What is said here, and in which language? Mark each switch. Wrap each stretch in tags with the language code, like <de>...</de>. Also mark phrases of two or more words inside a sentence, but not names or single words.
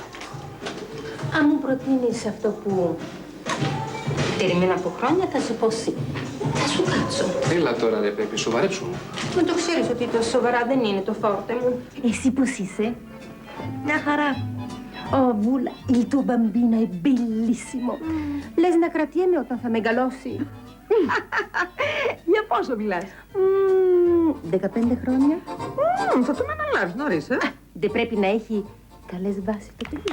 <el>Αν μου προτείνεις αυτό που περιμένα από χρόνια, θα σου πω sí. Θα σου κάτσω. Έλα τώρα, ρε Πέπι, σοβαρέψου. Μα το ξέρεις ότι το σοβαρά δεν είναι το φόρτε μου. Εσύ πώς είσαι? Μια χαρά. Oh, Βούλα,</el> <it>il tuo bambino è bellissimo.</it> <el>Λες να κρατιέμαι όταν θα μεγαλώσει. Για πόσο μιλάς? 15 χρόνια. Θα τον αναλάβεις νωρίς, Δεν πρέπει να έχει καλές βάσεις το παιδί.</el>